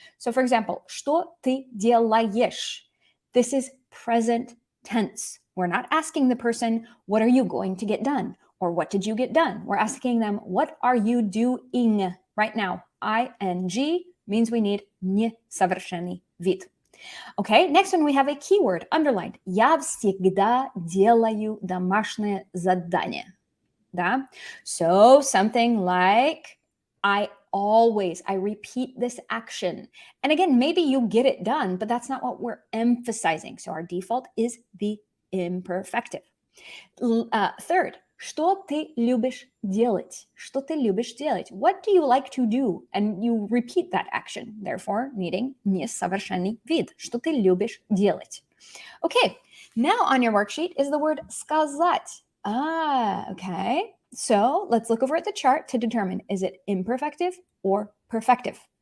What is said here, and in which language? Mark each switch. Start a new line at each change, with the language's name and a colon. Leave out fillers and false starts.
English: So for example,
Russian: что ты делаешь?
English: This is present tense. We're not asking the person, what are you going to get done? Or what did you get done? We're asking them, what are you doing right now? ing means we need несовершенный вид. Okay, next one we have a keyword underlined.
Russian: Я всегда делаю домашние задания. Да?
English: So something like, I repeat this action. And again, maybe you get it done, but that's not what we're emphasizing. So our default is the imperfective.
Russian: Third, что ты любишь делать? Что ты любишь делать?
English: What do you like to do? And you repeat that action, therefore needing несовершенный вид.
Russian: Что ты любишь делать?
English: Okay, now on your worksheet is the word сказать. Okay. So let's look over at the chart to determine, is it imperfective or perfective?